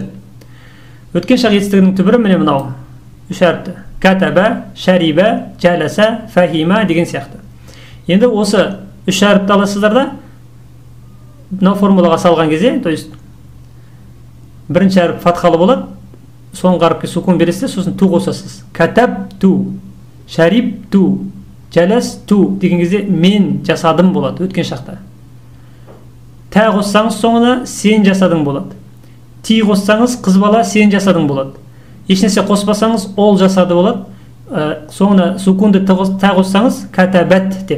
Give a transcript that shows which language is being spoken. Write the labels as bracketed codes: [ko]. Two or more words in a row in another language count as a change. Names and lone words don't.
[kk] Өткен шақ етістігінің түбірі міне мынау 3 әріпті. [ar] كتب، شرب، جلس، فهم [kk] деген сияқты. Енді осы 3 әріпті аласыздар да мынау формулаға салған кезде, [ru] то есть [kk] бірінші әріп фатхалы болады, соңғы әріпке сукун бересіз, сосын ту қосасыз. [ar] كتبتُ، شربتُ، جلستُ [kk] деген кезде мен жасадым болады өткен шақта. Та қоссаңыз соңына сен жасадың болады. Ти қоссаңыз қыз бала сен жасадың болады. Ешнәрсе қоспасаңыз ол жасады болады. Соңына сукунды та қоссаңыз катабат деп.